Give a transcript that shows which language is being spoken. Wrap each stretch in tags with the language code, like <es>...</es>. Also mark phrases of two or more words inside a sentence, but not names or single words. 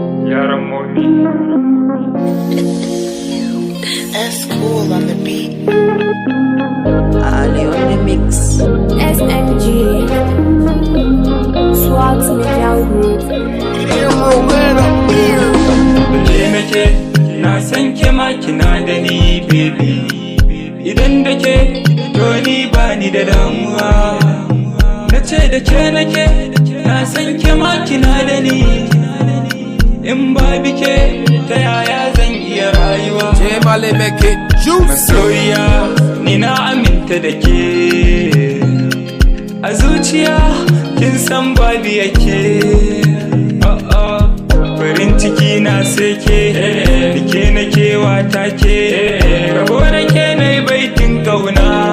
<ha>Yaran momi.</ha> <en>S cool on the beat. Ali on the mix. S M G. Swags Media Group.</en> <ha>Da ke nake, na san ke ma kina da ni, baby. Idan da ke, to ni ba ni da damuwa. Na ce da ke nake, na san ke ma kina da ni. In babu ke, ta yaya zan iya rayuwa?</ha> <en>J Mali make it juicy.</en> <ha>Masoyiya, ni na aminta da ke. A zuciya, kin san babu yake. Oh, oh. Farin ciki na sai ke, da ke na kewa ta ke. Rabo da ke na yi baitin kauna.</ha>